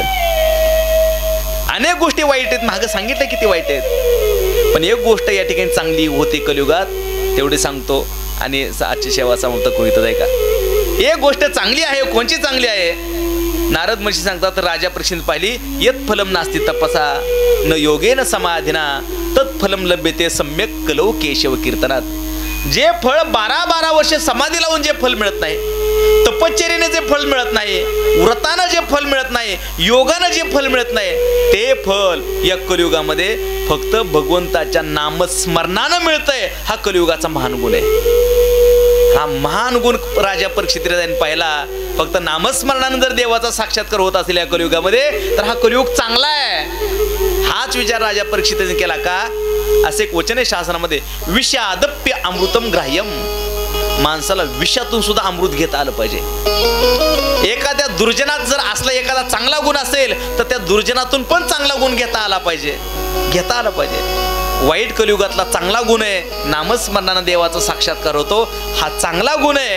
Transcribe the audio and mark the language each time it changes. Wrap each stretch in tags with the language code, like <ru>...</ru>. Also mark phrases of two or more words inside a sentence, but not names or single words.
<mr>अनेक गोष्टी वाईट आहेत, मागं सांगितलं किती वाईट आहेत, पण एक गोष्ट या ठिकाणी चांगली होती कलियुगात, तेवढे सांगतो आणि आजची सेवा समाप्त करीत आहे का. एक गोष्ट चांगली आहे, कोणची चांगली आहे? नारद महर्षी सांगतात, राजा परीक्षित पाहिली,</mr> <sa>यत फलम नास्ति तपसा न योगेन समाधिना तत्फलम लभ्यते सम्यक कलौ केशव कीर्तनात.</sa> <mr>जे फळ 12-12 वर्ष समाधी लावून जे फल मिळत नाही, तपश्चर्येने जे फल मिळत नाही, व्रतानं जे फल मिळत नाही, योगानं जे फल मिळत नाही, ते फल या कलियुगामध्ये फक्त भगवंताच्या नामस्मरणानं मिळतंय. हा कलियुगाचा महान गुण आहे. हा महान गुण राजा परीक्षितीने पाहिला. फक्त नामस्मरणानं जर देवाचा साक्षात्कार होत असेल या कलियुगामध्ये तर हा कलियुग चांगला आहे. हाच विचार राजा परीक्षितीने केला का? असे एक वचन आहे शासनामध्ये,</mr> <sa>विषादप्य अमृतम ग्राह्यम.</sa> <mr>माणसाला विषातून सुद्धा अमृत घेता आलं पाहिजे. एखाद्या दुर्जनात जर असला एखादा चांगला गुण असेल तर त्या दुर्जनातून पण चांगला गुण घेता आला पाहिजे, घेता आला पाहिजे. वाईट कलियुगातला चांगला गुण आहे, नामस्मरणानं देवाचा साक्षात्कार होतो, हा चांगला गुण आहे.</mr>